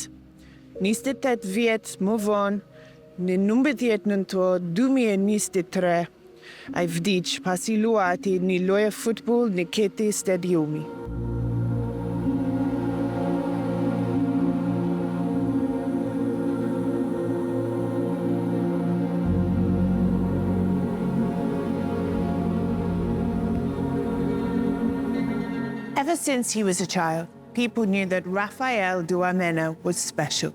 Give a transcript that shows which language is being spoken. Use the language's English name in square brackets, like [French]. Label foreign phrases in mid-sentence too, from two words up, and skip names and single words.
[Albanian] 28 vjet më vonë, në 19 nëntor 2023, ai vdiq pasi luajti një lojë futboll në këtë stadiumi. [English] Ever since he was a child, people knew that Raphael Dwamena was special.